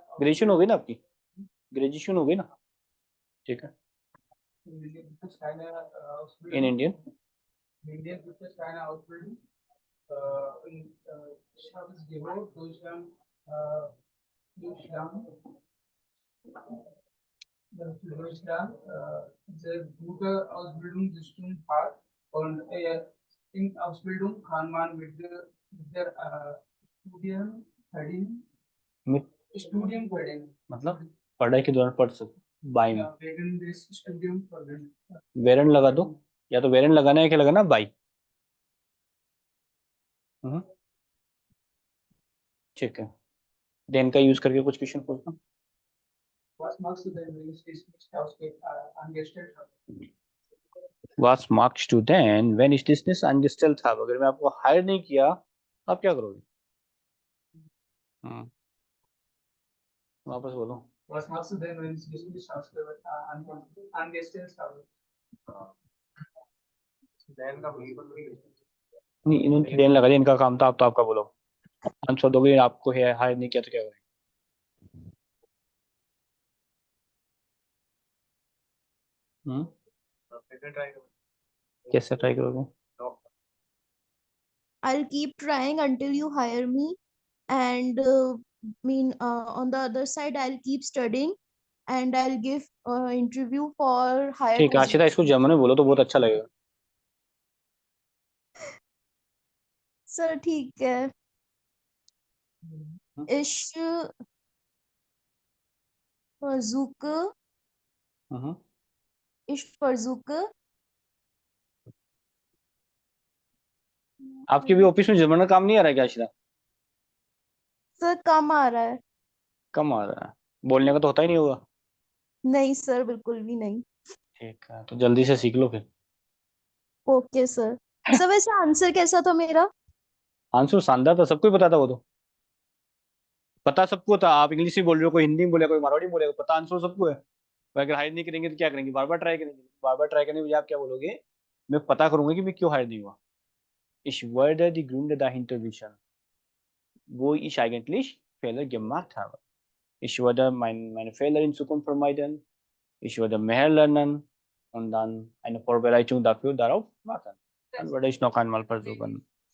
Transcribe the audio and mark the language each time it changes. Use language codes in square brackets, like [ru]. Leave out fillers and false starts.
[hi] Graduation हो गई ना आपकी, ग्रेजुएशन हो गई ना, ठीक है। [de] India gibt es keine इन Ausbildung. इंडियन In Indien gibt es keine Ausbildung. Ich habe es gehört, Deutschland, Deutschland sehr gute Ausbildungssystem hat und in Ausbildung kann man mit der Studien verdienen. Studium verdienen. [hi] मतलब पढ़ाई के दौरान पढ़ सकते by में। [de] Ja, wegen des Studium verdienen. [hi] Warren लगा दो, या तो वेरन लगाना है, क्या लगाना बाई। ठीक है, देन का यूज करके कुछ क्वेश्चन पूछना। [de] Was machst du denn, wenn ich dich nicht angestellt habe? Was magst du denn, wenn ich dich nicht angestellt habe? [hi] अगर मैं आपको हायर नहीं किया, आप क्या करोगे? हम्म, वापस बोलो। [de] Was machst du denn, wenn es nicht geschafft wird, angestellt habe? [hi] Dan का बिल्कुल भी नहीं, इन्होंने देने लगा दिया, इनका काम था, आप तो आपका बोलो। आंसर दोगे, आपको हायर नहीं किया तो क्या करेंगे? हम्म, सेकंड ट्राई करो। कैसे ट्राई करोगे? [en] I'll keep trying until you hire me, and on the other side, I'll keep studying, and I'll give interview for higher [hi] ठीक है आशिता, इसको जर्मन में बोलो तो बहुत अच्छा लगेगा। सर ठीक है। हम्म, [de] Ich versuche, हम्म। ich versuche, [hi] आपके भी ऑफिस में जर्मन का काम नहीं आ रहा है क्या आशिता? सर कम आ रहा है। कम आ रहा है, बोलने का तो होता ही नहीं होगा। नहीं सर, बिल्कुल भी नहीं। ठीक है, तो जल्दी से सीख लो फिर। Okay sir. सर वैसे आंसर कैसा था मेरा? आंसर शानदार था, सबको ही पता था वो तो। पता सबको था, आप इंग्लिश में बोल रहे हो, कोई हिंदी में बोलेगा, कोई मराठी में बोलेगा, पता आंसर सबको है। तो अगर हायर नहीं करेंगे तो क्या करेंगे? बार बार ट्राई करेंगे। बार बार ट्राई करने के बजाय आप क्या बोलोगे? मैं पता करूंगा कि मैं क्यों हायर नहीं हुआ। [de] Ich werde die Gründe dahinter wissen, wo ich eigentlich Fehler gemacht habe. Ich werde meine Fehler in Zukunft vermeiden. Ich werde mehr lernen und dann eine Vorbereitung darauf machen. Dann werde ich noch einmal versuchen.